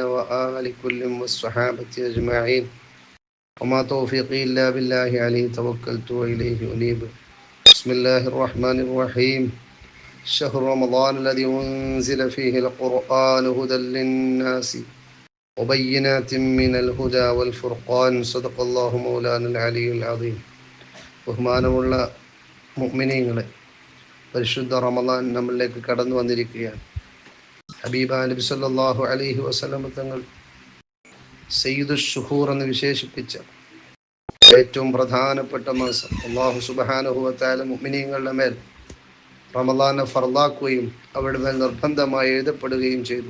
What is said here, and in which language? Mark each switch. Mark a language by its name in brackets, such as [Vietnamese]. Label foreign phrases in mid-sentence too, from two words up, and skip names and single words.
[Arabic] وآل كل والصحابة أجمعين وما توفيقي إلا بالله عليه توكلت وإليه أنيب بسم الله الرحمن الرحيم شهر رمضان الذي أنزل فيه القرآن هدى للناس وبينات من الهدى والفرقان صدق الله مولانا العلي العظيم [Malayalam] ബഹുമാനമുള്ള മുഅ്മിനീങ്ങളെ, പരിശുദ്ധ റമദാൻ നമ്മളിലേക്ക് കടന്നു വന്നിരിക്കുകയാണ്. ഹബീബ നബി [Arabic] صلى الله عليه وسلم [Malayalam] തങ്ങൾ [Arabic] سيد الشهور [Malayalam] എന്ന് വിശേഷിപ്പിച്ച ഏറ്റവും പ്രധാനപ്പെട്ട മാസം [Arabic] الله سبحانه وتعالى [Malayalam] മുഅ്മിനീങ്ങളുടെ മേൽ റമദാനെ ഫർളാക്കുകയും അവരുടെ മേൽ നിർബന്ധമായി എഴുതപ്പെടുകയും ചെയ്തു.